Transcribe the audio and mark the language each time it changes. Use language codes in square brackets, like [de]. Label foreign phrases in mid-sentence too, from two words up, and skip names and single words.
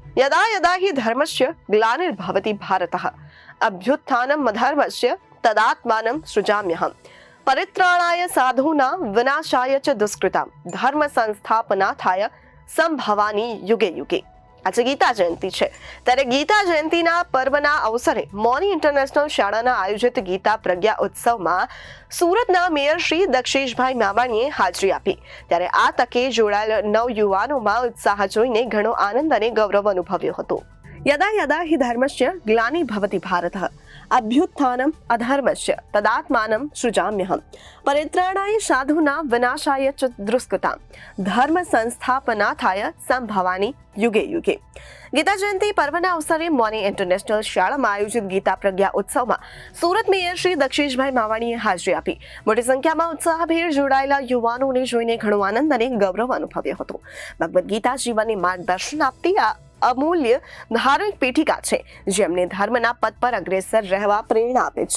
[sa] यदा यदा हि धर्मस्य ग्लानिर्भवति भारतः अभ्युत्थानम् अधर्मस्य तदात्मानं सृजाम्यहम् परित्राणाय साधूनां विनाशाय च दुष्कृतां धर्म संस्थापनार्थाय संभवानी युगे युगे। [gu] આજે ગીતા જયંતિ છે, ત્યારે ગીતા જયંતિના પર્વના અવસરે મોની ઇન્ટરનેશનલ શાળાના આયોજિત ગીતા પ્રજ્ઞા ઉત્સવમાં સુરતના મેયર શ્રી દક્ષેશભાઈ માવાણીએ હાજરી આપી। ત્યારે આ તકે જોડાયેલ નવયુવાનોમાં ઉત્સાહ જોઈને ઘણો આનંદ અને ગૌરવ અનુભવ્યો હતો। [sa] यदा यदा हि धर्मस्य ग्लानिर्भवति भारतः अभ्युत्थानम् अधर्मस्य तदात्मानं सृजाम्यहम् परित्राणाय साधूनां विनाशाय च दुष्कृतां धर्म संस्थापनार्थाय संभवानी युगे युगे। [gu] ગીતા જયંતિ પર્વના અવસરે મોની ઇન્ટરનેશનલ શાળામાં આયોજિત ગીતા પ્રજ્ઞા ઉત્સવમાં સુરત મેયર શ્રી દક્ષેશભાઈ માવાણીએ હાજરી આપી। મોટી સંખ્યામાં ઉત્સાહભેર જોડાયેલા યુવાનોને જોઈને ઘણો આનંદ અને ગૌરવ અનુભવ્યો હતો। ભગવદ્ ગીતા જીવનને માર્ગદર્શન આપતી આ અમૂલ્ય ધાર્મિક પીઠિકા છે, જેમને ધર્મના પદ પર અગ્રેસર રહેવા પ્રેરણા આપે છે।